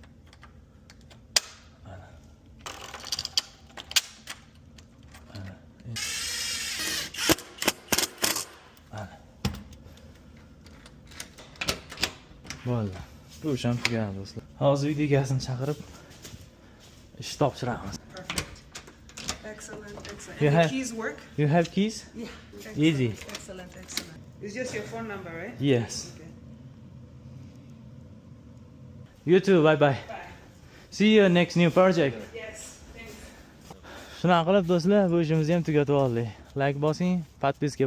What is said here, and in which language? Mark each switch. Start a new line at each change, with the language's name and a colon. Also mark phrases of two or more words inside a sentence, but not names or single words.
Uzbek: Mana. Mana. Mana. Bo'ldi. Bu ham tugadi do'stlar. Hozir uyda egasini chaqirib ish topshiramiz.
English: Perfect. Excellent. Excellent. You And have- the keys work? You have keys? Yeah. Easy. Excellent. Excellent. It's just your phone number, right? Yes. Okay. You too. Bye bye. Bye. See you next new project. Yes. Thanks.
Uzbek: Shunaqa qilib do'stlar, bu ishimizni ham tugatib oldik. Like bosing, podpiska